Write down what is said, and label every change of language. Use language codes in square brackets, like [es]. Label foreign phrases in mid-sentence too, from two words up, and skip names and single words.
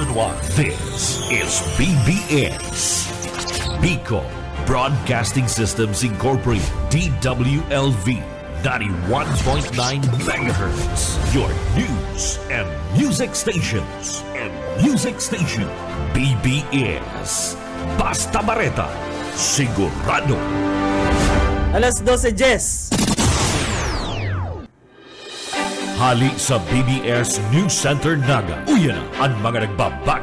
[en] Banwa. This is BBS. Bicol Broadcasting Systems Incorporated, DWLV, 91.9 MHz. Your news and music stations. BBS. Basta Bareta. [bik] Sigurado. Alas 12, Jess. Hali sa BBS News Center Naga. Uyan na ang mga nagbabago.